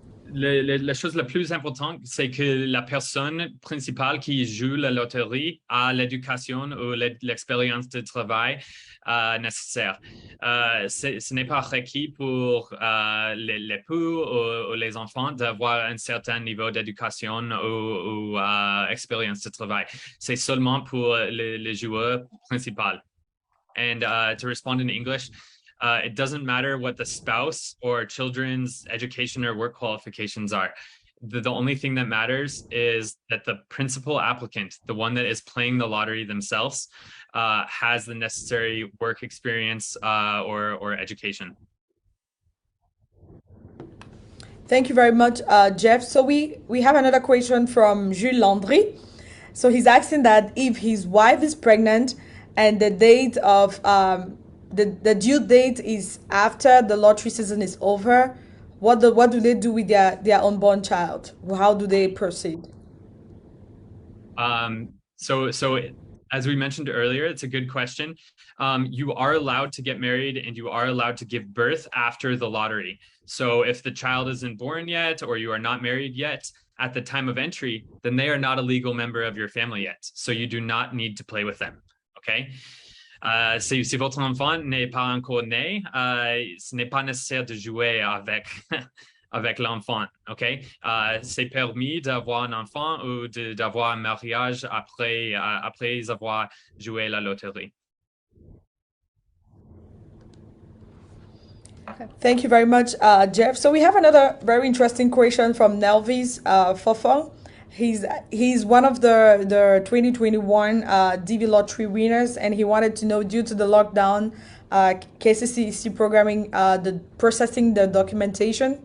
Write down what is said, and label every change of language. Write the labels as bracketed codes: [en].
[fr] La chose la plus importante, c'est que la personne principale qui joue la loterie a l'éducation ou l'expérience de travail nécessaire. Ce n'est pas requis pour l'époux ou les enfants d'avoir un certain niveau d'éducation ou expérience de travail. C'est seulement pour le joueur principal. [en] And to respond in English, it doesn't matter what the spouse or children's education or work qualifications are. The only thing that matters is that the principal applicant, the one that is playing the lottery themselves, has the necessary work experience or education. Thank you very much, Jeff. So we have another question from Jules Landry. So he's asking that if his wife is pregnant and the date of the due date is after the lottery season is over, what do they do with their unborn child? How do they proceed? So as we mentioned earlier, it's a good question. You are allowed to get married and you are allowed to give birth after the lottery. So if the child isn't born yet or you are not married yet at the time of entry, then they are not a legal member of your family yet. So you do not need to play with them. Okay? [fr] Si votre enfant n'est pas encore né, ce n'est pas nécessaire de jouer avec, avec l'enfant, ok? C'est permis d'avoir un enfant ou d'avoir un mariage après avoir joué la loterie. [en] Okay. Thank you very much, Jeff. So we have another very interesting question from Nelvis Fofo. He's one of the 2021 DV lottery winners, and he wanted to know, due to the lockdown, KCC is still programming processing the documentation.